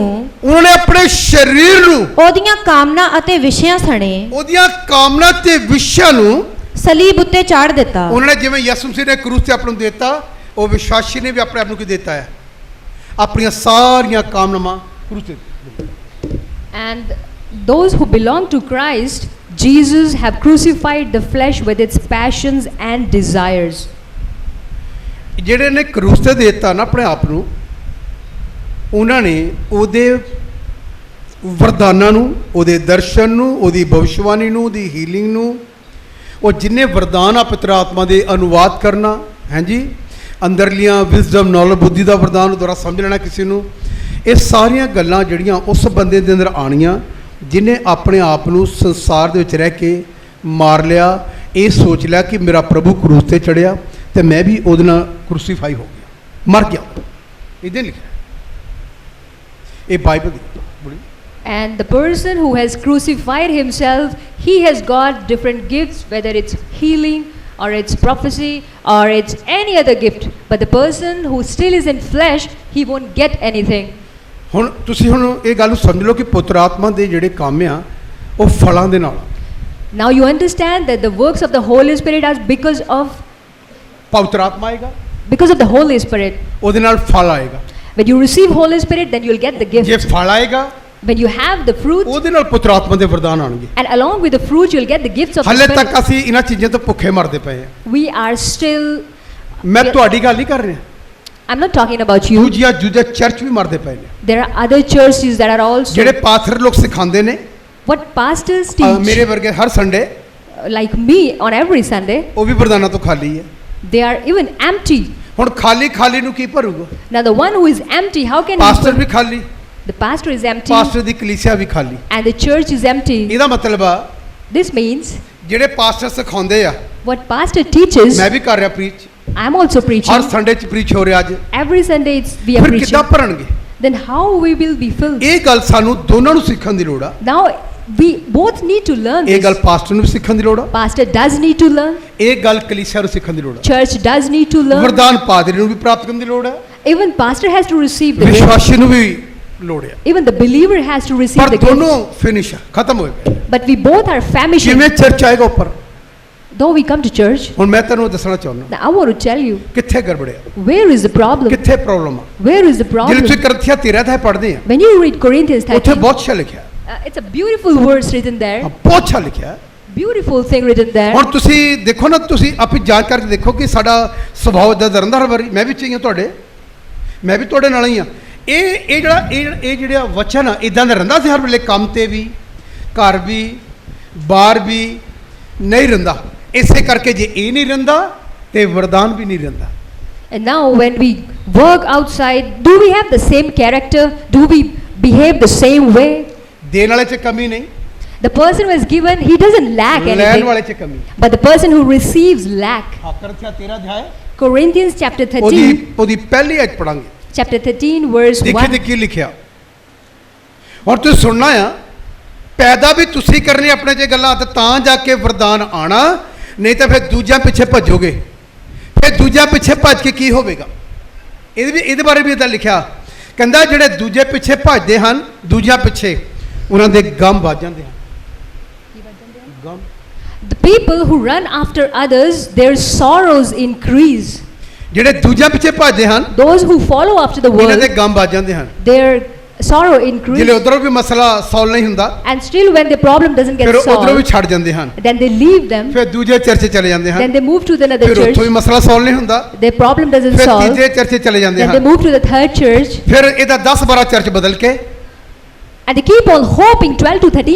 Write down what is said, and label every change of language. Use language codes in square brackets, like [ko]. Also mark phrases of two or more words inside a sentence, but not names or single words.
[pa] ਉਹਨਾਂ ਨੇ ਆਪਣੇ ਸਰੀਰ ਨੂੰ ਉਹਦੀਆਂ ਕਾਮਨਾ ਅਤੇ ਵਿਸ਼ਿਆਂ ਸਣੇ ਉਹਦੀਆਂ ਕਾਮਨਾ ਤੇ ਵਿਸ਼ਿਆਂ ਨੂੰ ਸਲੀਬ ਉੱਤੇ ਚਾੜ ਦਿੱਤਾ। ਉਹਨਾਂ ਨੇ ਜਿਵੇਂ ਯਿਸੂ ਮਸੀਹ ਨੇ ਕਰੂਸ ਤੇ ਆਪ ਨੂੰ ਦਿੱਤਾ, ਉਹ ਵਿਸ਼ਵਾਸੀ ਨੇ ਵੀ ਆਪਣੇ ਆਪ ਨੂੰ ਕੀ ਦਿੱਤਾ ਹੈ? ਆਪਣੀਆਂ ਸਾਰੀਆਂ ਕਾਮਨਾਵਾਂ ਕਰੂਸ ਤੇ। [en] and those who belong to Christ, Jesus have crucified the flesh with its passions and desires. [pa] ਜਿਹੜੇ ਨੇ ਕਰੂਸ ਤੇ ਦਿੱਤਾ ਨਾ ਆਪਣੇ ਆਪ ਨੂੰ, ਉਹਨਾਂ ਨੇ ਉਹਦੇ ਵਰਦਾਨਾਂ ਨੂੰ, ਉਹਦੇ ਦਰਸ਼ਨ ਨੂੰ, ਉਹਦੀ ਭਵਿਸ਼ਵਾਣੀ ਨੂੰ, ਉਹਦੀ ਹੀਲਿੰਗ ਨੂੰ, ਉਹ ਜਿੰਨੇ ਵਰਦਾਨ ਆ ਪਵਿੱਤਰ ਆਤਮਾ ਦੇ ਅਨੁਵਾਦ ਕਰਨਾ, ਹਾਂਜੀ, ਅੰਦਰਲੀਆਂ [en] wisdom, knowledge, [pa] ਬੁੱਧੀ ਦਾ ਵਰਦਾਨ, ਦੁਆਰਾ ਸਮਝ ਲੈਣਾ ਕਿਸੇ ਨੂੰ, ਇਹ ਸਾਰੀਆਂ ਗੱਲਾਂ ਜਿਹੜੀਆਂ ਉਸ ਬੰਦੇ ਦੇ ਅੰਦਰ ਆਣੀਆਂ, ਜਿਹਨੇ ਆਪਣੇ ਆਪ ਨੂੰ ਸੰਸਾਰ ਦੇ ਵਿੱਚ ਰਹਿ ਕੇ ਮਾਰ ਲਿਆ, ਇਹ ਸੋਚ ਲਿਆ ਕਿ ਮੇਰਾ ਪ੍ਰਭੂ ਕਰੂਸ ਤੇ ਚੜਿਆ ਤੇ ਮੈਂ ਵੀ ਉਹਦੇ ਨਾਲ ਕ੍ਰੂਸੀਫਾਈ ਹੋ ਗਿਆ, ਮਰ ਗਿਆ। ਇਹਦੇ ਲਿਖਿਆ, ਇਹ ਬਾਈਬਲ ਦੀ ਬੋਲੀ। [en] And the person who has crucified himself, he has got different gifts, whether it's healing or it's prophecy or it's any other gift. But the person who still is in flesh, he won't get anything. [pa] ਹੁਣ ਤੁਸੀਂ ਹੁਣ ਇਹ ਗੱਲ ਨੂੰ ਸਮਝ ਲਓ ਕਿ ਪੁੱਤਰ ਆਤਮਾ ਦੇ ਜਿਹੜੇ ਕੰਮ ਆ ਉਹ ਫਲਾਂ ਦੇ ਨਾਲ। [en] Now you understand that the works of the Holy Spirit are because [pa] ਪਵਿੱਤਰ ਆਤਮਾ ਆਏਗਾ, [en] of the Holy Spirit. [pa] ਉਹਦੇ ਨਾਲ ਫਲ ਆਏਗਾ। [en] When you receive Holy Spirit, then you'll get the [pa] ਜੇ [en] gift. [pa] ਫਲ ਆਏਗਾ [en] When you have the fruit, [pa] ਉਹਦੇ ਨਾਲ ਪੁੱਤਰ ਆਤਮਾ ਦੇ ਵਰਦਾਨ ਆਣਗੇ। [en] and along with the fruit, you'll get the gifts of the [pa] ਹਾਲੇ [en] Spirit. [pa] ਤੱਕ ਅਸੀਂ ਇਹਨਾਂ ਚੀਜ਼ਾਂ ਤੋਂ ਭੁੱਖੇ ਮਰਦੇ ਪਏ ਆ। [en] We are still. [pa] ਮੈਂ ਤੁਹਾਡੀ ਗੱਲ ਨਹੀਂ ਕਰ ਰਿਹਾ, [en] I'm not talking about you. [pa] ਦੂਜੀਆਂ ਚਰਚ ਵੀ ਮਰਦੇ ਪਏ ਨੇ। [en] There are other churches that are also. [pa] ਜਿਹੜੇ ਪਾਸਟਰ ਲੋਕ ਸਿਖਾਉਂਦੇ ਨੇ, [en] What pastors teach, [pa] ਮੇਰੇ ਵਰਗੇ ਹਰ ਸੰਡੇ, [en] like me on every Sunday, [pa] ਉਹ ਵੀ ਵਰਦਾਨਾਂ ਤੋਂ ਖਾਲੀ ਹੈ। [en] they are even empty. [pa] ਹੁਣ ਖਾਲੀ ਨੂੰ ਕੀ ਭਰੂਗਾ? [en] Now the one who is empty, how can [pa] ਪਾਸਟਰ [en] he? [pa] ਵੀ ਖਾਲੀ, [en] The pastor is empty, [pa] ਪਾਸਟਰ ਦੀ ਕਲੀਸਿਆ ਵੀ ਖਾਲੀ। [en] and the church is empty. [pa] ਇਹਦਾ ਮਤਲਬ ਆ [en] This means [pa] ਜਿਹੜੇ ਪਾਸਟਰ ਸਿਖਾਉਂਦੇ ਆ, [en] what pastor teaches. [pa] ਮੈਂ ਵੀ ਕਰ ਰਿਹਾ ਪ੍ਰੀਚ, [en] I'm also [pa] ਹਰ [en] preaching. [pa] ਸੰਡੇ ਚ ਪ੍ਰੀਚ ਹੋ ਰਿਹਾ ਅੱਜ, [en] Every Sunday we are [pa] ਫਿਰ [en] preaching. [pa] ਕਿੱਦਾਂ ਭਰਨਗੇ? [en] Then how we will be filled? [pa] ਇਹ ਗੱਲ ਸਾਨੂੰ ਦੋਨਾਂ ਨੂੰ ਸਿੱਖਣ ਦੀ ਲੋੜ ਆ। [en] Now we both need to learn [pa] ਇਹ ਗੱਲ [en] this. [pa] ਪਾਸਟਰ ਨੂੰ ਵੀ ਸਿੱਖਣ ਦੀ ਲੋੜ ਆ, [en] Pastor does need to learn. [pa] ਇਹ ਗੱਲ ਕਲੀਸਿਆ ਨੂੰ ਸਿੱਖਣ ਦੀ ਲੋੜ ਆ, [en] Church does need to learn. [pa] ਵਰਦਾਨ ਪਾਦਰੀ ਨੂੰ ਵੀ ਪ੍ਰਾਪਤ ਕਰਨ ਦੀ ਲੋੜ ਆ, [en] Even pastor has to receive the gift. [pa] ਵਿਸ਼ਵਾਸੀ ਨੂੰ ਵੀ ਲੋੜ ਆ। [en] Even the believer has to receive [pa] ਪਰ [en] the gift. [pa] ਦੋਨੋਂ ਫਿਨਿਸ਼ ਆ, ਖਤਮ ਹੋਏ ਪਏ। [en] But we both are famishing. [pa] ਜਿਵੇਂ ਚਰਚ ਆਏਗਾ ਉੱਪਰ। [en] Though we come to church, [pa] ਹੁਣ ਮੈਂ ਤੈਨੂੰ ਦੱਸਣਾ ਚਾਹੁੰਦਾ [en] now I want to tell you, [pa] ਕਿੱਥੇ ਗੜਬੜਿਆ, [en] where is the problem? [pa] ਕਿੱਥੇ ਪ੍ਰੋਬਲਮ ਆ। [en] Where is the [pa] ਜਿਹੜੇ [en] problem? [pa] ਤੁਸੀਂ ਕਰੰਥੀਆ 13 ਅਧਿਆਇ ਪੜ੍ਹਦੇ ਆ, [en] When you read Corinthians [pa] ਉੱਥੇ [en] 13, [pa] ਬਹੁਤ ਅੱਛਾ ਲਿਖਿਆ, [en] it's a beautiful verse written there. [pa] ਬਹੁਤ ਅੱਛਾ ਲਿਖਿਆ। [en] Beautiful thing written there. [pa] ਹੁਣ ਤੁਸੀਂ ਦੇਖੋ ਨਾ, ਤੁਸੀਂ ਆਪੇ ਜਾਂਚ ਕਰਕੇ ਦੇਖੋ ਕਿ ਸਾਡਾ ਸੁਭਾਅ ਇਦਾਂ ਦਾ ਰਹਿੰਦਾ ਹਰ ਵਾਰੀ। ਮੈਂ ਵੀ ਚਾਹੀਏ ਤੁਹਾਡੇ, ਮੈਂ ਵੀ ਤੁਹਾਡੇ ਨਾਲ ਹੀ ਆ। ਇਹ ਜਿਹੜਾ ਵਚਨ ਆ ਇਦਾਂ ਦਾ ਰਹਿੰਦਾ ਸੀ ਹਰ ਵੇਲੇ, ਕੰਮ ਤੇ ਵੀ, ਘਰ ਵੀ, ਬਾਹਰ ਵੀ ਨਹੀਂ ਰਹਿੰਦਾ। ਇਸੇ ਕਰਕੇ ਜੇ ਇਹ ਨਹੀਂ ਰਹਿੰਦਾ ਤੇ ਵਰਦਾਨ ਵੀ ਨਹੀਂ ਰਹਿੰਦਾ। [en] And now when we work outside, do we have the same character? Do we behave the same way? [pa] ਦੇਣ ਵਾਲੇ 'ਚ ਕਮੀ ਨਹੀਂ, [en] The person who is given, he doesn't lack [pa] ਲੈਣ [en] anything. [pa] ਵਾਲੇ 'ਚ ਕਮੀ। [en] But the person who receives lack. [pa] ਕਰੰਥੀਆ 13 ਅਧਿਆਇ [en] Corinthians chapter 13, [pa] ਉਹਦੀ ਪਹਿਲੀ ਆਇਤ ਪੜਾਂਗੇ। [en] chapter 13 verse [pa] ਦੇਖੀ [en] 1. [pa] ਤੇ ਕੀ ਲਿਖਿਆ। ਹੁਣ ਤੁਸੀਂ ਸੁਣਨਾ ਆ, ਪੈਦਾ ਵੀ ਤੁਸੀਂ ਕਰਨੇ ਆਪਣੇ 'ਚ ਗੱਲਾਂ ਤਾਂ ਜਾ ਕੇ ਵਰਦਾਨ ਆਣਾ, ਨਹੀਂ ਤਾਂ ਫਿਰ ਦੂਜਿਆਂ ਪਿੱਛੇ ਭੱਜੋਗੇ। ਫਿਰ ਦੂਜਿਆਂ ਪਿੱਛੇ ਭੱਜ ਕੇ ਕੀ ਹੋਵੇਗਾ? ਇਹਦੇ ਬਾਰੇ ਵੀ ਇਦਾਂ ਲਿਖਿਆ, ਕਹਿੰਦਾ ਜਿਹੜੇ ਦੂਜੇ ਪਿੱਛੇ ਭੱਜਦੇ ਹਨ, ਦੂਜਿਆਂ ਪਿੱਛੇ ਉਹਨਾਂ ਦੇ ਗਮ ਵੱਜ ਜਾਂਦੇ ਹਨ। ਗਮ, [en] The people who run after others, their sorrows increase. [pa] ਜਿਹੜੇ ਦੂਜਿਆਂ ਪਿੱਛੇ ਭੱਜਦੇ ਹਨ, [en] Those who follow after the [pa] ਇਹਨਾਂ ਦੇ [en] world, [pa] ਗਮ ਵੱਜ ਜਾਂਦੇ ਹਨ। [en] their sorrow [pa] ਜਿਹੜੇ [en] increase. [pa] ਉਧਰੋਂ ਵੀ ਮਸਲਾ ਸੋਲਵ ਨਹੀਂ ਹੁੰਦਾ, [en] And still when the problem doesn't get [pa] ਫਿਰ ਉਧਰੋਂ ਵੀ [en] solved, [pa] ਛੱਡ ਜਾਂਦੇ ਹਨ, [en] then they leave them. [pa] ਫਿਰ ਦੂਜੇ ਚਰਚੇ ਚਲੇ ਜਾਂਦੇ [en] Then [pa] ਹਨ, [en] they move to another [pa] ਫਿਰ ਉੱਥੋਂ ਵੀ [en] church. [pa] ਮਸਲਾ ਸੋਲਵ ਨਹੀਂ ਹੁੰਦਾ, [en] Their problem doesn't [pa] ਫਿਰ [en] solve. [pa] ਤੀਜੇ ਚਰਚੇ ਚਲੇ ਜਾਂਦੇ [en] Then they [pa] ਹਨ, [en] move to the third church. [pa] ਫਿਰ ਇਹਦਾ 10-12 ਚਰਚ ਬਦਲ ਕੇ [en] And they keep on hoping 12 to 13